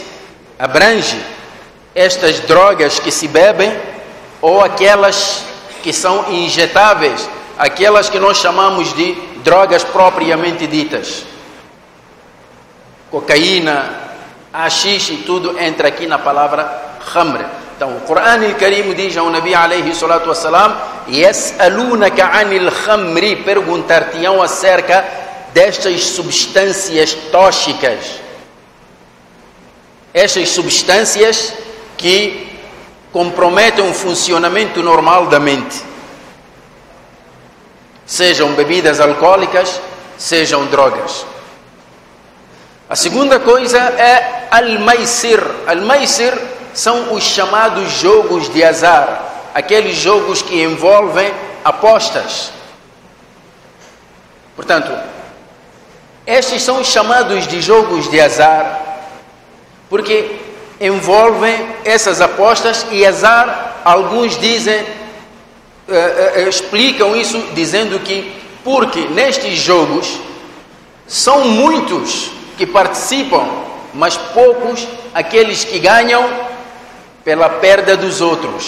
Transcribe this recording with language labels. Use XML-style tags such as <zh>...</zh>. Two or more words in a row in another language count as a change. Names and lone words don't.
<pt>Abrange estas drogas que se bebem ou aquelas que são injetáveis, aquelas que nós chamamos de drogas propriamente ditas. Cocaína, haxixe, tudo entra aqui na palavra khamr. Então, o Qur'an al-Karim diz ao</pt> <ar>النبي عليه الصلاة والسلام يسألونك عن الخمر,</ar> <pt>perguntar-te-ão acerca destas substâncias tóxicas, estas substâncias que comprometem o funcionamento normal da mente, sejam bebidas alcoólicas, sejam drogas. A segunda coisa é al-maisir. Al-maisir são os chamados jogos de azar, aqueles jogos que envolvem apostas. Portanto, estes são chamados de jogos de azar porque envolvem essas apostas, e azar, alguns dizem, explicam isso dizendo que porque nestes jogos são muitos que participam, mas poucos aqueles que ganham pela perda dos outros.</pt>